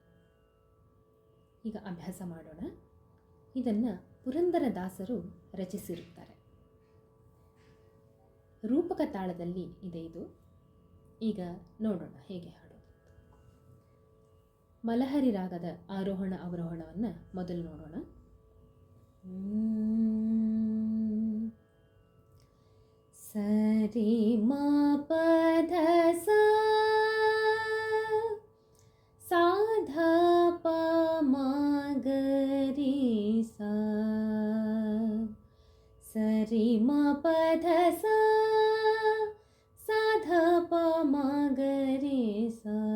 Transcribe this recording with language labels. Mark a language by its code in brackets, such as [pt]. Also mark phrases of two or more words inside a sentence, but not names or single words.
[kn] ಈಗ ಅಭ್ಯಾಸ ಮಾಡೋಣ. ಇದನ್ನು ಪುರಂದರದಾಸರು ರಚಿಸಿರುತ್ತಾರೆ. ರೂಪಕ ತಾಳದಲ್ಲಿ ಇದೆ ಇದು. ಈಗ ನೋಡೋಣ ಹೇಗೆ ಹಾಡೋದು. ಮಲಹರಿ ರಾಗದ ಆರೋಹಣ ಅವರೋಹಣವನ್ನು ಮೊದಲು ನೋಡೋಣ. ಸರಿ ಮ ಪಧ ಸಾಧ ಪ ಮ ಗರಿ ಸಾ, ಸರಿ ಮ ಪಧ ಸಾಧ ಪ ಮ ಗರಿ ಸಾ,